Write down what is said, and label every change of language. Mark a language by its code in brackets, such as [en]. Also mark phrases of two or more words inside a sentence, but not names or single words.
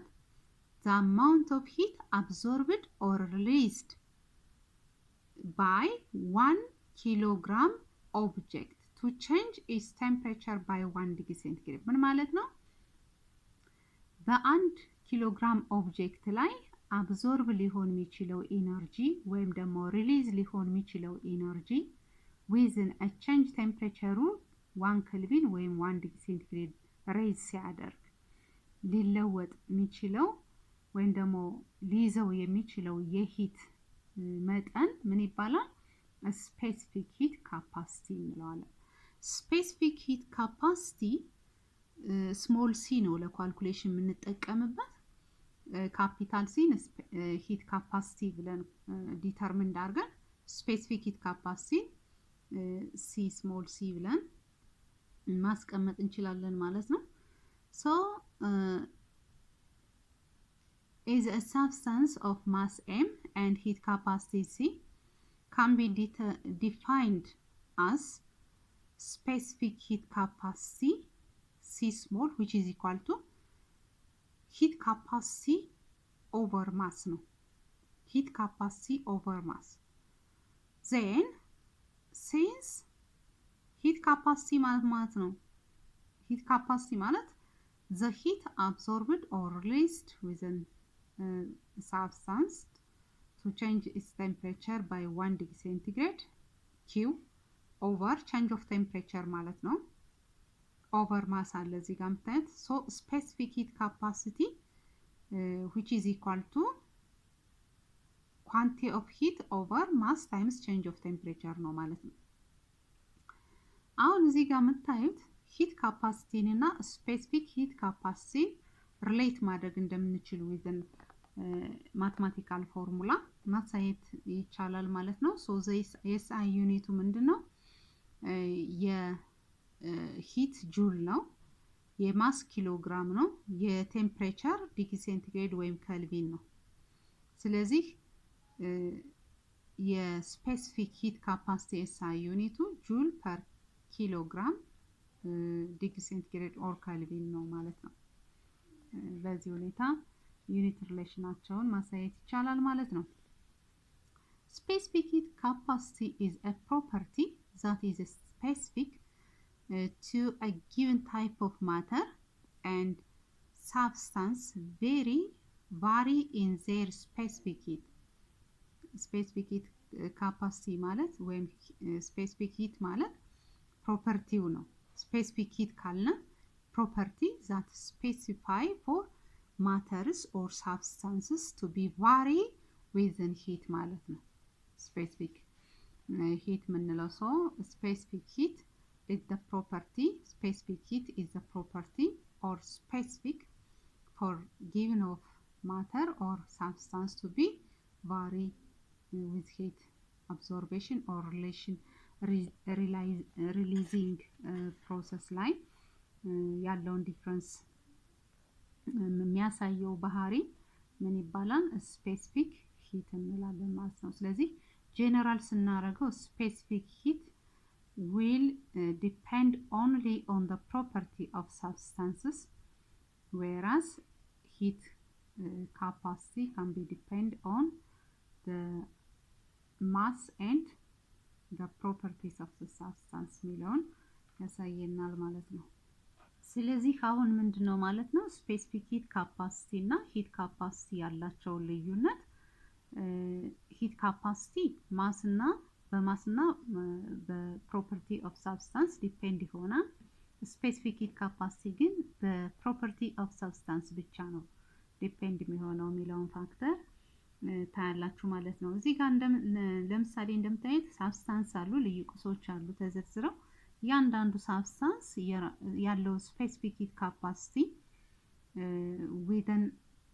[en] The amount of heat absorbed or released by 1 kilogram object to change its temperature by 1 degree centigrade. [am] ምን ማለት ነው? በአንድ ኪሎግራም ኦብጀክት ላይ አብዞርብ ሊሆን የሚችለው ኢነርጂ ወይም ደግሞ ሪሊዝ ሊሆን የሚችለው ኢነርጂ [en] within a change temperature [am] 1 ኬልቪን ወይም 1 [en] degree centigrade [am] ሬዝ ሲያደርግ ሊለወጥ የሚችለው ወይም ደግሞ ሊይዘው የሚችለው የሂት መጠን ምን ይባላል? [en] specific heat capacity [am] እንለዋለን። [en] specific heat capacity small c [am] ነው ለካልኩሌሽን የምንጠቀምበት። [en] capital c heat capacity [am] ብለን ዲተርሚን አድርገን [en] specific heat capacity c small c [am] ብለን ማስቀመጥ እንችላለን ማለት ነው። so [en] is a substance of mass m and heat capacity c can be defined as specific heat capacity c small, which is equal to heat capacity over mass. No, heat capacity over mass. Then since heat capacity [am] ማለት ነው [en] heat capacity ማለት the heat absorbed or released within substance to change its temperature by 1 degree centigrade q over change of temperature [am] ማለት ነው [en] over mass [am] አለ እዚህ ጋር የምታዩት። [en] so specific heat capacity which is equal to quantity of heat over mass times change of temperature [am] ነው ማለት ነው። አሁን እዚህ ጋር የምታዩት [en] heat capacity እና specific heat capacity relate [am] ማድረግ እንደምንችል [en] within mathematical formula [am] ማሳየት ይቻላል ማለት ነው። [en] so SI [am] ዩኒቱ ምንድነው? የሂት ጁል ነው፣ የማስ ኪሎግራም ነው፣ የቴምፕሬቸር [en] degree centigrade [am] ወይም ኬልቪን ነው። ስለዚህ የስፔሲፊክ [en] heat capacity SI unit joule per kilogram degree centigrade or kelvin [am] ነው ማለት ነው። በዚህ ሁኔታ ዩኒት ሪሌሽናቸውን ማሳየት ይቻላል ማለት ነው። [en] specific heat capacity is a property that is specific to a given type of matter and substance vary in their specific heat. specific heat capacity [am] ማለት ወይም [en] specific heat [am] ማለት ፕሮፐርቲው ነው። [en] specific heat ካልነ property that specify for matters or substances to be vary within heat [am] ማለት ነው። [en] specific heat [am] ምንለው ሰው [en] specific heat is the property, specific heat is the property or specific for given of matter or substance to be vary with heat absorption or releasing process [am] ላይ ያለውን ዲፍረንስ የሚያሳየው ባህሪ ምን ይባላል? [en] specific heat [am] እንላለን ማለት ነው። ስለዚህ ጀነራል ስናደርገው [en] specific heat will depend only on the property of substances, whereas heat capacity can be depend on the mass and the properties of the substance [am] ሚለውን ያሳየናል ማለት ነው። ስለዚህ አሁን ምንድነው ማለት ነው [en] specific heat [am] ካፓሲቲ እና [en] heat capacity [am] ያላቸው ልዩነት ሂት ካፓሲቲ ማስና በማስና [en] property of [am] ሳብስታንስ ዲፔንድ ይሆናል [en] specific heat capacity [am] ግን [en] property of substance [am] ብቻ ነው ዲፔንድ የሚሆነው የሚለውን ፋክተር ታያላችሁ ማለት ነው እዚህ ጋር ለምሳሌ እንደምታዩት ሳብስታንስ አሉ ልዩ ቁሶች አሉ ተዘርዝረው ያንዳንዱ ሳብስታንስ ያለው [en] specific heat capacity within